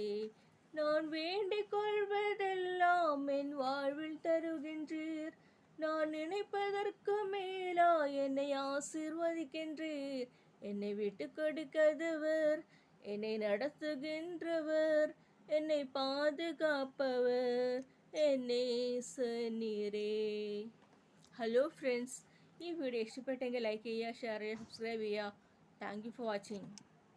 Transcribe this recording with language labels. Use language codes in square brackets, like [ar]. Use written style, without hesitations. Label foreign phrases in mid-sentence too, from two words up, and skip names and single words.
[ta] நான் வேண்டிக் கொள்வதெல்லாம் என் வாழ்வில் தருகின்றீர். நான் நினைப்பதற்கு மேலா என்னை ஆசீர்வதிக்கின்றீர். என்னை விட்டு கொடுக்காதவர், என்னை நடத்துகின்றவர், என்னை பாதுகாப்பவர், என் நேசநீரே. [ml] ഹലോ ഫ്രണ്ട്സ്, ഈ വീഡിയോ ഇഷ്ടപ്പെട്ടെങ്കിൽ ലൈക്ക് ചെയ്യുക, ഷെയർ ചെയ്യുക, സബ്സ്ക്രൈബ് ചെയ്യുക. [en] Thank you for watching.